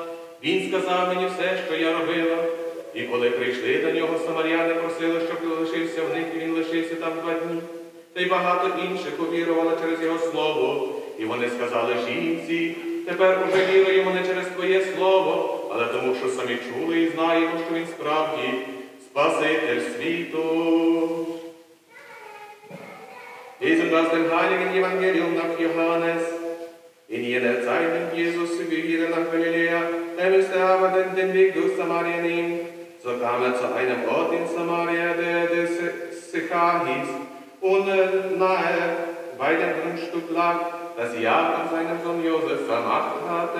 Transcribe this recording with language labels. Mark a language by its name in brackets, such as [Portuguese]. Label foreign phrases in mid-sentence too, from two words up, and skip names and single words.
[Ukrainian] Він сказав мені все, що я робила. І коли прийшли до нього самаряни, просили, щоб лишився в них, і він лишився там 2 дні. Та й багато інших увірували через його слово. І вони сказали жінці: тепер уже віруємо не через твоє слово, але тому, що самі чули і знаємо, що він справді Спаситель світу. [German] Diesem aus dem heiligen Evangelium nach Johannes. In jener Zeit nimmt Jesus wieder nach Galiläa. Müsste aber den Weg durch Samarien nehmen. So kam zu einem Ort in Samaria, der Sychar hieß, und nahe bei dem Grundstück lag, das Jakob seinem Sohn Josef vermacht hatte.